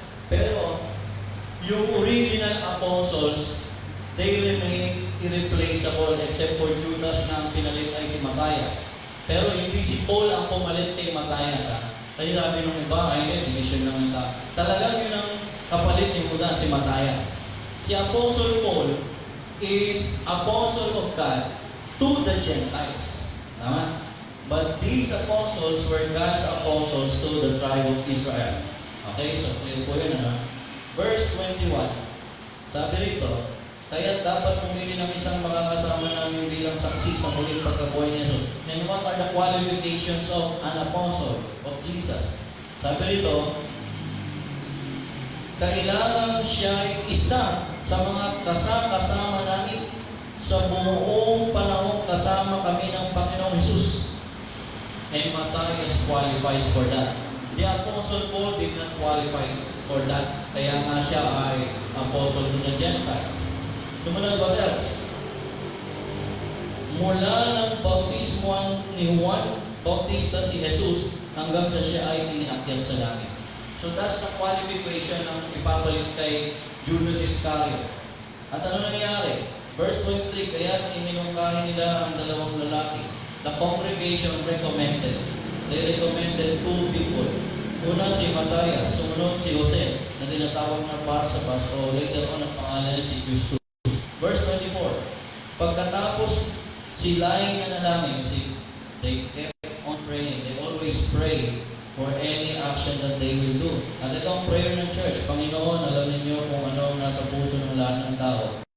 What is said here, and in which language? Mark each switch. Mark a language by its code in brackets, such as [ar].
[tl] Pero, yung [en] original apostles, they remain irreplaceable except for Judas [tl] na ang pinalit ay si Matthias. Pero hindi si Paul ang pumalit kay Matthias. Kasi sabi nung iba, ay hindi, decision lang yung tao. Talagang yun ang kapalit ni Judas, si Matthias. [en] Si Apostle Paul is apostle of God to the Gentiles. Tama? But these apostles were God's apostles to the tribe of Israel. [tl] Okay, so clear po yun, ano? Verse 21, sabi rito, kaya dapat pumili ng isang makakasama namin bilang saksi sa muling pagkabuhay ni Jesus. [en] And what are the qualifications of an apostle of Jesus? [tl] Sabi rito, kailangan siya ay isa sa mga kasama namin sa buong panahon kasama kami ng Panginoong Jesus. [en] And Matthias qualifies for that. The Apostle Paul did not qualify for that. [tl] Kaya nga siya ay apostle ng Gentiles. Sumunod, [en] what else? [tl] Mula ng bautismo ni Juan Bautista si Jesus hanggang sa siya ay iniakyat sa langit. [en] So that's the qualification [tl] ng ipapalit kay Judas Iscariot. At ano nangyari? Verse 23, kaya iminungkahi nila ang dalawang lalaki. [en] The congregation recommended. They recommended two people. [tl] Una si Matthias, sumunod si Jose, na tinatawag na Barsabas o later on ang pangalan si Justus. Verse 24, pagkatapos sila ay nanalangin, [en] they kept on praying. They always pray for any action that they will do. [tl] At ito ang prayer ng church. Panginoon, alam niyo kung ano ang nasa puso ng lahat ng tao.